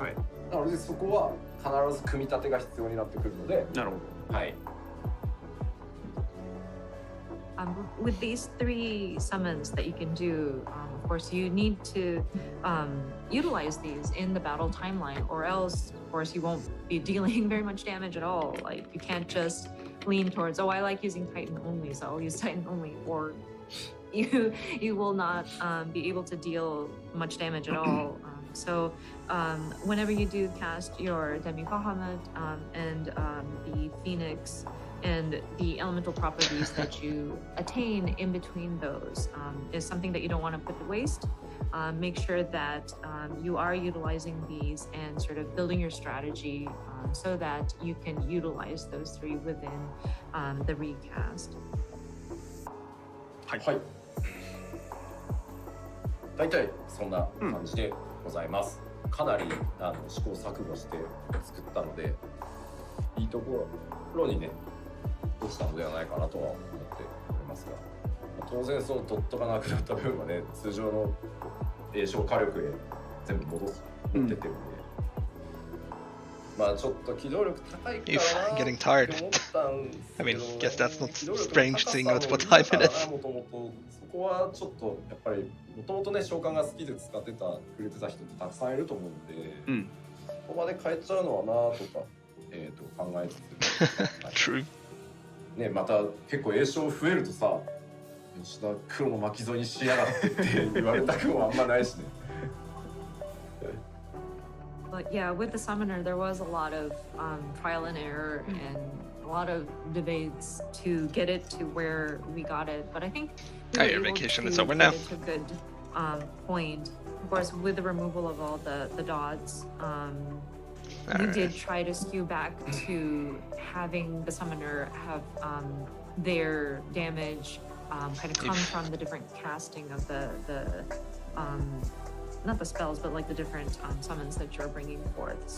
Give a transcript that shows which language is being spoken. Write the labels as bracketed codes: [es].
[ja] なのでそこは必ず組み立てが必要になってくるので。なるほど。はい。 [en] With these 3 summons that you can do, of course, you need to utilize these in the battle timeline, or else, of course, you won't be dealing very much damage at all. Like, you can't just lean towards, oh, I like using Titan only, so I'll use Titan only, or you will not be able to deal much damage at all. So whenever you do cast your Demi Bahamut and the Phoenix and the elemental properties that you attain in between those is something that you don't want to put to waste. Make sure that you are utilizing these and sort of building your strategy so that you can utilize those three within the recast. [ja] はい。大体そんな感じでございます。かなり試行錯誤して作ったので、いいところにね、落ちたのではないかなとは思っておりますが、当然そのドットがなくなった分はね、通常の栄唱火力へ全部持ってってるんで、まあちょっと機動力高いかなって思ったんですけど、 [en] I mean, guess that's not strange seeing what time it is. [ja] もともとそこはちょっとやっぱりもともとね召喚が好きで使ってくれてた人ってたくさんいると思うんで、ここまで変えちゃうのはなとか、考えつつ、 [en] True. [ja] ね、また結構栄唱増えるとさ、吉田黒の巻き添えにしやがってって言われたくもあんまないしね。 [en] But yeah, with the summoner, there was a lot of trial and error and a lot of debates to get it to where we got it. But I think your vacation is over now. It's a good point. Of course, with the removal of all the dots, we did try to skew back to having the summoner have their damage kind of come from the different casting of the not the spells, but like the different summons that you're bringing forth.